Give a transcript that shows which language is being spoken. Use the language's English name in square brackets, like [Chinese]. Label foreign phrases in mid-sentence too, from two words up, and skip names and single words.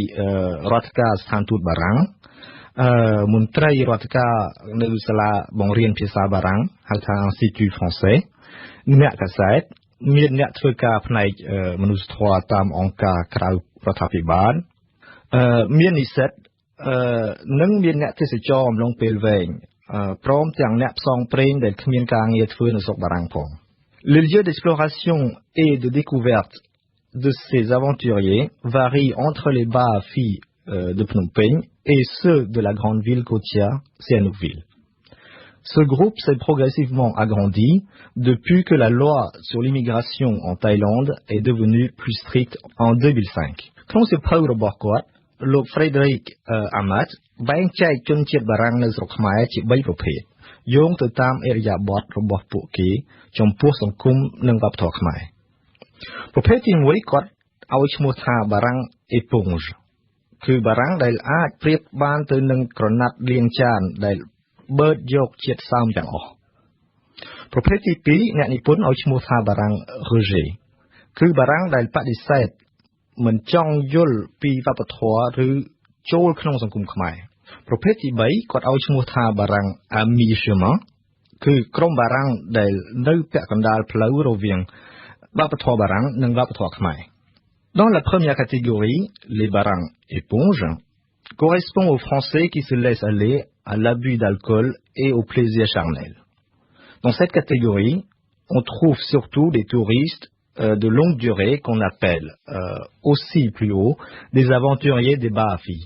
[Khmer] រដ្ឋការស្ថានទូតបារាំងមន្ត្រីរដ្ឋការនៅសាលាបង្រៀនភាសាបារាំងហៅថា Institut Français អ្នក កាសែតមានអ្នកធ្វើការផ្នែកមនុស្សធម៌តាមអង្គការក្រៅរដ្ឋាភិបាលមាននិស្សិតនិងមានអ្នកទេសចរអំឡុងពេលវែងព្រមទាំងអ្នកផ្សងព្រេងដែលគ្មានការងារធ្វើនៅស្រុកបារាំងផង [French] Le lieu d'exploration et de découverte de ces aventuriers varie entre les Bas-Afi de Phnom Penh et ceux de la grande ville côtière Sihanoukville. Ce groupe s'est progressivement agrandi depuis que la loi sur l'immigration en Thaïlande est devenue plus stricte en 2005. [Khmer] ក្នុងសៀវភៅរបស់គាត់លោក Frédéric Ammar បែងចែកជនជាតិបារាំងនៅស្រុកខ្មែរជា3ប្រភេទយោងទៅតាមអរិយាបថរបស់ពួកគេចំពោះសង្គមនិងវប្បធម៌ខ្មែរប្រភេទទី1គាត់ឲ្យឈ្មោះថាបា រាំង éponge គឺបារាំងដែលអាចប្រៀបបានទៅនឹងក្រណាត់លាងចានដែលបឺតយកជាតិសើមទាំងអស់ប្រភេទទី 2អ្នកនិពន្ធឲ្យឈ្មោះថាបារាំង rejet គឺបារាំងដែលបដិសេធមិនចង់យល់ពីវប្បធម៌ឬចូលក្នុងសង្គមខ្មែរប្រភេទទី3គាត់ឲ្យឈ្មោះថាបារាំង [French] à mi-chemin [Khmer] គឺក្រុមបារាំងដែលនៅពាក់កណ្ដាលផ្លូវរវាងវប្បធម៌បារាំងនិងវប្បធម៌ខ្មែរ [French] Dans la première catégorie, les barangs éponges correspondent aux Français qui se laissent aller à l'abus d'alcool et au plaisir charnel. Dans cette catégorie, on trouve surtout des touristes de longue durée qu'on appelle aussi plus haut des aventuriers des Baafis.